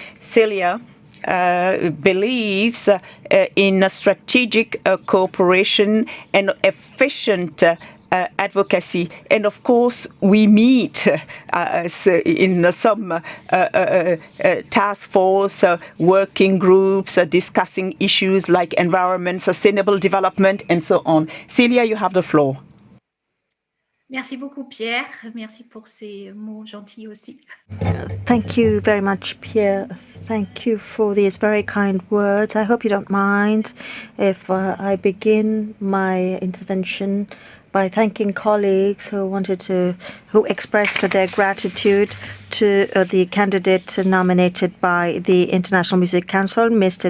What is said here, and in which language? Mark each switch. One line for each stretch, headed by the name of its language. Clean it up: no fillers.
English: Celia believes in strategic cooperation and efficient advocacy. And of course, we meet in some task force, working groups, discussing issues like environment, sustainable development, and so on. Celia, you have the floor.
French: Merci beaucoup, Pierre. Merci pour ces mots gentils aussi.
English: Thank you very much, Pierre. Thank you for these very kind words. I hope you don't mind if I begin my intervention by thanking colleagues who expressed their gratitude to the candidate nominated by the International Music Council, Mr.